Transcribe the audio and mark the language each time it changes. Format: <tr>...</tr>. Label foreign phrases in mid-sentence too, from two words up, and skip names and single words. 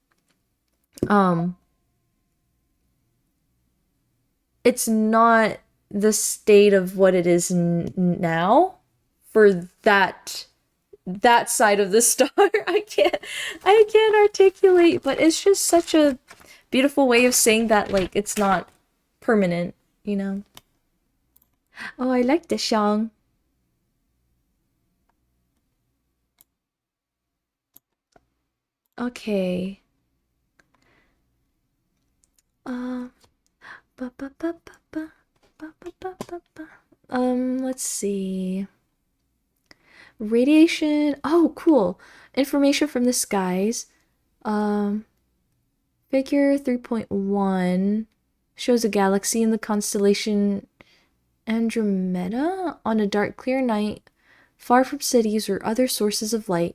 <en>it's not the state of what it is now for that side of the star. I can't articulate, but it's just such a beautiful way of saying that like it's not permanent, you know. Oh, I like the song. Okay. Uh, ba, ba, ba, ba, ba, ba, ba, ba, ba, ba. Let's see. Radiation. Oh, cool. Information from the skies. Um, Figure 3.1 shows a galaxy in the constellation Andromeda on a dark, clear night, far from cities or other sources of light.</en>